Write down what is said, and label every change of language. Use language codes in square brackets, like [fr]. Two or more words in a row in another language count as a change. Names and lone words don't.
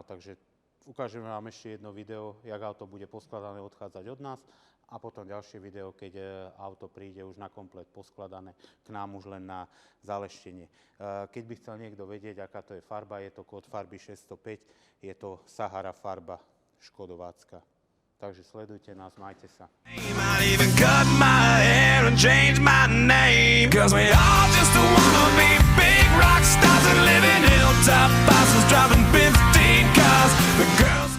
[sk] Takže ukážeme vám ešte jedno video, jak auto bude poskladané odchádzať od nás a potom ďalšie video, keď auto príde už na komplet poskladané k nám už len na zaleštenie. Keď by chcel niekto vedieť, aká to je farba, je to kód farby 605, je to Sahara farba škodovácka. Takže sledujte nás, majte sa. [en] Might even cut my hair and change my name, 'cause we all just wanna be big rock stars and live in hilltop houses driving 15 cars. The girl